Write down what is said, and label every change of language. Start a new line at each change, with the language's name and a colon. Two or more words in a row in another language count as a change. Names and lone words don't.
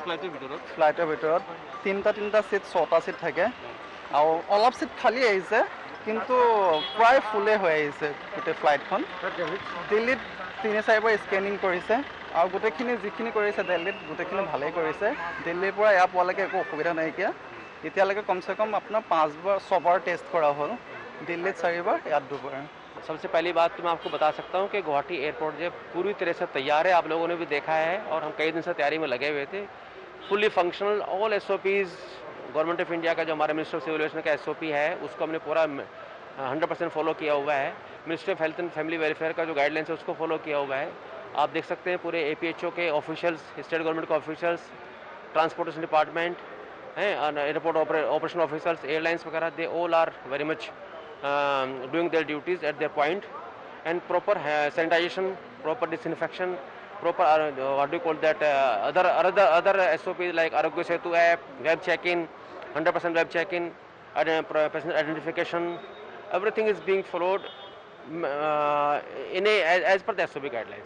Assamese: ফ্লাইটৰ ভিতৰত তিনিটা ছিট 6টা ছিট থাকে আৰু অলপ ছিট খালী আহিছে কিন্তু প্ৰায় ফুলে হৈ আহিছে গোটেই ফ্লাইটখন দিল্লীত 3-4বাৰ স্কেনিং কৰিছে আৰু গোটেইখিনি যিখিনি কৰিছে দিল্লীত গোটেইখিনি ভালেই কৰিছে দিল্লীৰ পৰা ইয়াৰ পোৱালৈকে একো অসুবিধা নাইকিয়া এতিয়ালৈকে কমচে কম আপোনাৰ 5-6বাৰ টেষ্ট
Hindi: करा हो दिल्ली 4बार या 2बार। सबसे पहली बात तो मैं आपको बता सकता हूँ कि गुवाहाटी एयरपोर्ट जो पूरी तरह से तैयार है, आप लोगों ने भी देखा है और हम कई दिन से तैयारी में लगे हुए थे।
English: fully functional all SOPs Government of India
Hindi: का जो हमारा
English: Minister of Civil Aviation
Hindi: का SOP है उसको हमने पूरा 100% फॉलो किया हुआ है। मिनिस्ट्री ऑफ हेल्थ एंड फैमिली वेलफेयर का जो गाइडलाइंस है उसको फॉलो किया हुआ है। आप देख सकते हैं पूरे APHO के ऑफिशियल्स, स्टेट गवर्नमेंट के ऑफिशियल्स,
English: transportation department
Hindi: हैं,
English: airport operation officers,
Hindi: एयरलाइंस वगैरह,
English: they all are very much doing their duties at their point, and proper sanitization, proper disinfection, proper what do you call that, other SOPs like Arogya Setu app, web check-in, 100% web check-in, passenger identification, everything is being followed As per the SOP guidelines.